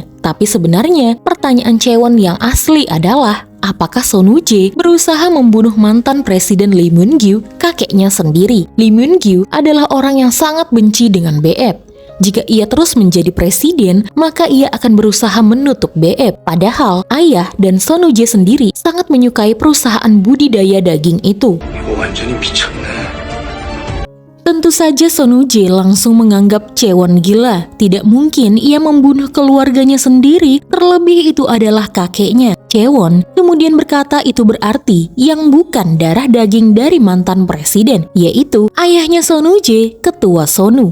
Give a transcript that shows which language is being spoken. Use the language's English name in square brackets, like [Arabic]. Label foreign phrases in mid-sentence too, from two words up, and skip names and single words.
[Indonesian] Tapi sebenarnya pertanyaan Chaewon yang asli adalah, apakah Son Woo-jae berusaha membunuh mantan Presiden Lee Moon-gyu, kakeknya sendiri? Lee Moon-gyu adalah orang yang sangat benci dengan BF. Jika ia terus menjadi presiden, maka ia akan berusaha menutup BF. Padahal ayah dan Son Woo-jae sendiri sangat menyukai perusahaan budidaya daging itu. [Korean] 이거 완전히 미쳤네. [Indonesian] Tentu saja Son Woo-jae langsung menganggap Chaewon gila. Tidak mungkin ia membunuh keluarganya sendiri, terlebih itu adalah kakeknya. Chaewon kemudian berkata itu berarti yang bukan darah daging dari mantan presiden, yaitu ayahnya Son Woo-jae, Ketua Sonu.